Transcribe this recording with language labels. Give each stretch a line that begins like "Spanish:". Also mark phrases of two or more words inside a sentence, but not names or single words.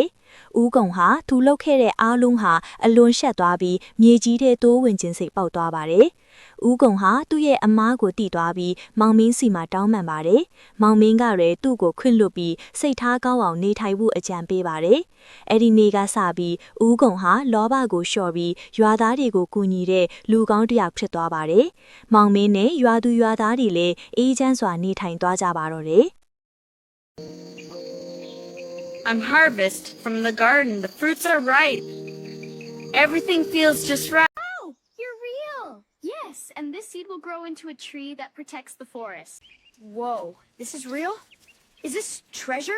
Burmese: ။ဦးကုံဟာသူလှုပ်ခဲ့တဲ့အားလုံးဟာအလွန်ရှက်သွားပြီးမြေကြီးထဲတိုးဝင်ခြင်းစိတ်ပေါက်သွားပါတယ်။ဦးကုံဟာသူ့ရဲ့အမားကိုတီးသွားပြီးမောင်မင်းစီမှာတောင်းပန်ပါတယ်။မောင်မင်းကလည်းသူ့ကိုခွင့်လွှတ်ပြီးစိတ်ထားကောင်းအောင်နေထိုင်ဖို့အကြံပေးပါတယ်။အဲ့ဒီနေ့ကစပြီးဦးကုံဟာလောဘကိုလျှော့ပြီးရွာသားတွေကိုကူညီတဲ့လူကောင်းတစ်ယောက်ဖြစ်သွားပါတယ်။မောင်မင်းနဲ့ရွာသူရွာသားတွေလည်းအေးချမ်းစွာနေထိုင်သွားကြပါတော့တယ်။
English: I'm harvest from the garden. The fruits are ripe. Everything feels just right. Oh, you're real. Yes, and this seed will grow into a tree that protects the forest. Whoa, this is real? Is this treasure?